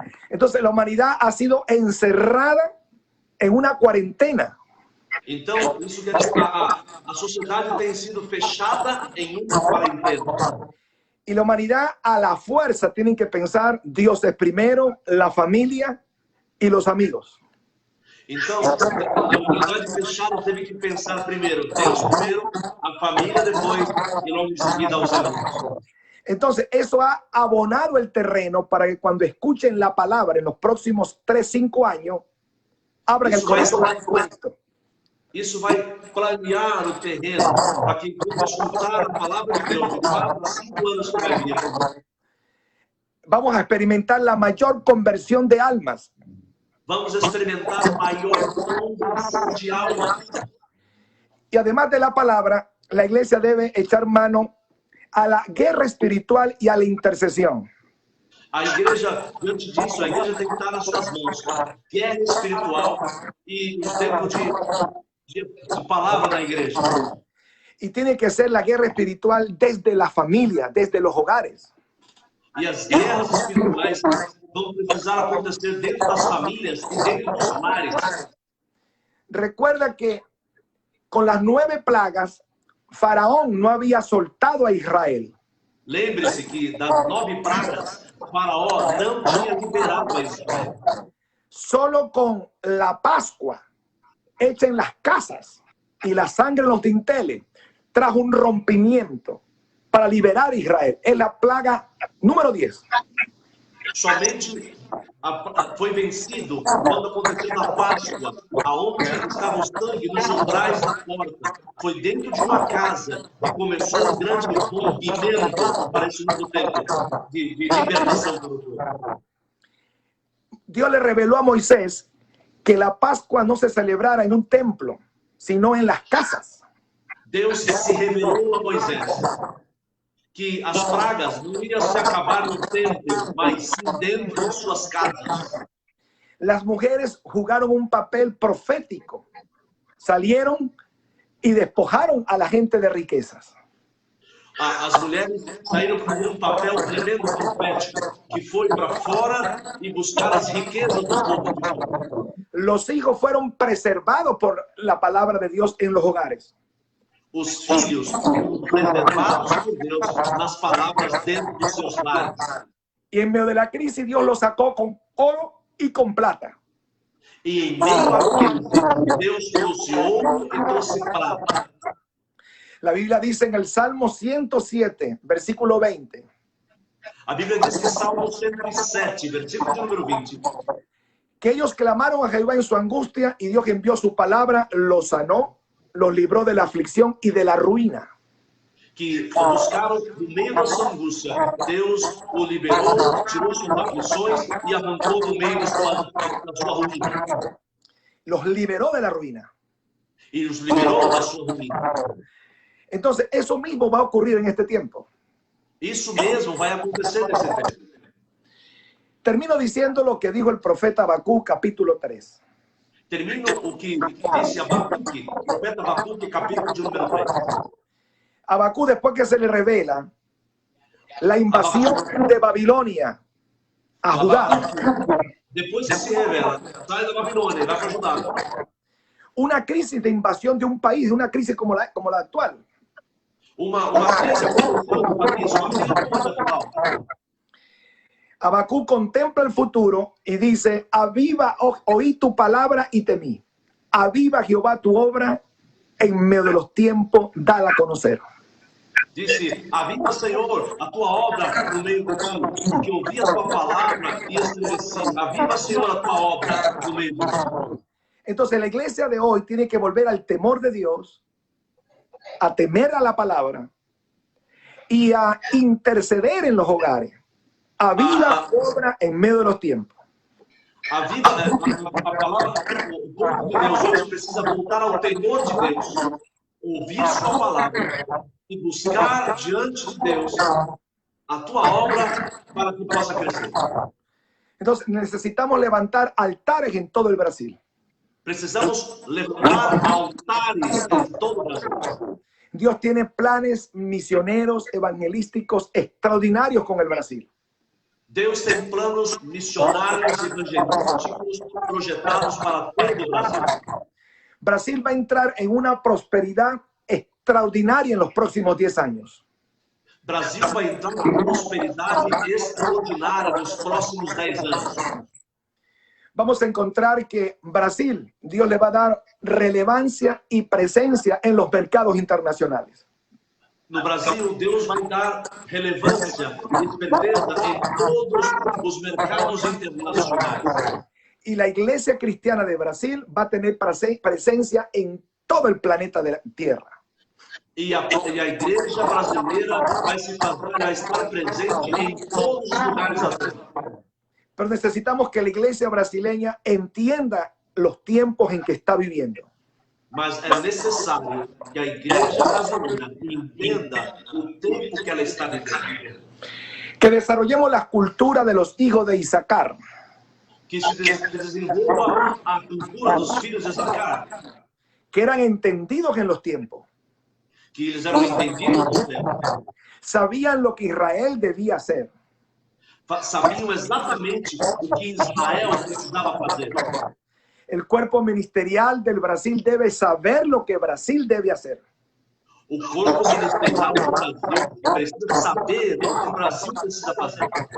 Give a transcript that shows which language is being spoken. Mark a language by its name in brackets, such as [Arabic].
[Spanish] Entonces la humanidad ha sido encerrada en una cuarentena. [Portuguese] Então, isso quer dizer que a sociedade tem sido fechada em uma quarentena. [Spanish] Y la humanidad a la fuerza tienen que pensar, Dios es primero, la familia y los amigos. [Portuguese] Então, a humanidade fechada teve que pensar primeiro, Deus primeiro, a família depois e logo em seguida os amigos. [Spanish] Entonces, eso ha abonado el terreno para que cuando escuchen la palabra en los próximos 3, 5 años, abran el corazón a Cristo. [Portuguese] Isso vai planear o terreno para que quando escutar a palavra de Deus de 4 a 5 anos que vai vir, [Spanish] vamos a experimentar la mayor conversión de almas. [Portuguese] vamos experimentar a maior conversão de almas. [Spanish] Y además de la palabra, la iglesia debe echar mano a la guerra espiritual y a la intercesión. [Portuguese] A igreja, diante disso, a igreja tem que estar nas suas mãos. Guerra espiritual e o tempo de palavra na igreja. [Spanish] Y tiene que ser la guerra espiritual desde la familia, desde los hogares. [Portuguese] E as guerras espirituais vão precisar acontecer dentro das famílias e dentro dos lares. [Spanish] Recuerda que con las 9 plagas, Faraón no había soltado a Israel. [Portuguese] Lembre-se que das 9 pragas, Faraó não tinha liberado a Israel. [Spanish] Solo con la Pascua hecha en las casas y la sangre en los dinteles trajo un rompimiento para liberar a Israel. Es la plaga número 10. [Portuguese] Somente foi vencido quando aconteceu na Páscoa, aonde estava o sangue nos umbrais da porta. Foi dentro de uma casa que começou um grande rompimento para esse novo tempo de libertação para o povo. [Spanish] Dios le reveló a Moisés que la Pascua no se celebrara en un templo, sino en las casas. [Portuguese] Deus se revelou a Moisés que as pragas não iriam se acabar no templo, mas sim dentro de suas casas. [Spanish] Las mujeres jugaron un papel profético. Salieron y despojaron a la gente de riquezas. [Portuguese] As mulheres saíram com um papel tremendo profético, que foi para fora e buscar as riquezas do povo de Deus. [Spanish] Los hijos fueron preservados por la palabra de Dios en los hogares. [Portuguese] Os filhos foram preservados por Deus nas palavras dentro dos seus lares. [Spanish] Y en medio de la crisis Dios los sacó con oro y con plata. [Portuguese] E em meio à crise, Deus trouxe ouro e trouxe prata. [Spanish] La Biblia dice en el Salmo 107, versículo 20. [Portuguese] A Bíblia diz que Salmo 107, versículo de número 20. [Spanish] Que ellos clamaron a Jehová en su angustia y Dios envió su palabra, los sanó, los libró de la aflicción y de la ruina. [Portuguese] Que buscaram no meio da sua angústia. Deus o liberou, tirou suas aflições e arrancou do meio da sua ruína. [Spanish] Los liberó de la ruina. [Portuguese] E os liberou da sua ruína. [Spanish] Entonces, eso mismo va a ocurrir en este tiempo. [Portuguese] Isso mesmo vai acontecer nesse tempo. [Spanish] Termino diciendo lo que dijo el profeta Habacuc, capítulo 3. [Portuguese] Termino o que disse Abacuque, o profeta Abacuque, capítulo de número 3. [Spanish] Habacuc, después que se le revela la invasión de Babilonia a Judá, [Portuguese] Depois que se revela, sai da Babilônia e vai para Judá. [Spanish] una crisis de invasión de un país, una crisis como la actual. [Portuguese] Uma crise do país, uma crise atual. [Spanish] Habacuc contempla el futuro y dice: aviva, oí tu palabra y temí. Aviva, Jehová, tu obra en medio de los tiempos, dala a conocer. [Portuguese] Disse: aviva, Senhor, a tua obra no meio do ano, que ouvi a tua palavra e estremeci. Aviva, Senhor, a tua obra no meio do ano. [Spanish] Entonces la iglesia de hoy tiene que volver al temor de Dios, a temer a la palabra y a interceder en los hogares. Aviva tu obra en medio de los tiempos. [Portuguese] Aviva, a palavra, o povo de Deus hoje precisa voltar ao temor de Deus, ouvir sua palavra e buscar diante de Deus a tua obra para que possa crescer. [Spanish] Entonces necesitamos levantar altares en todo el Brasil. [Portuguese] Precisamos levantar altares em todo o Brasil. [Spanish] Dios tiene planes misioneros, evangelísticos extraordinarios con el Brasil. [Portuguese] Deus tem planos missionários e evangelísticos projetados para todo o Brasil. [Spanish] Brasil va a entrar en una prosperidad extraordinaria en los próximos 10 años. [Portuguese] Brasil vai entrar em prosperidade extraordinária nos próximos 10 anos. [Spanish] Vamos a encontrar que Brasil, Dios le va a dar relevancia y presencia en los mercados internacionales. [Portuguese] No Brasil, Deus vai dar relevância e certeza em todos os mercados internacionais. [Spanish] Y la iglesia cristiana de Brasil va a tener presencia en todo el planeta de la Tierra. [Portuguese] E a igreja brasileira vai estar presente em todos os lugares da terra. [Spanish] Pero necesitamos que la iglesia brasileña entienda los tiempos en que está viviendo. [Portuguese] Mas é necessário que a igreja brasileira entenda o tempo que ela está vivendo. [Spanish] Que desarrollemos la cultura de los hijos de Isaacar. [Portuguese] Que se desenvolva a cultura dos filhos de Isaacar. [Spanish] Que eran entendidos en los tiempos. [Portuguese] Que eles eram entendidos nos tempos. [Spanish] Sabían lo que Israel debía hacer. [Portuguese] Sabiam exatamente o que Israel precisava fazer. [Spanish] El cuerpo ministerial del Brasil debe saber lo que Brasil debe hacer. [Portuguese] O corpo ministerial do Brasil precisa saber o que o Brasil precisa fazer.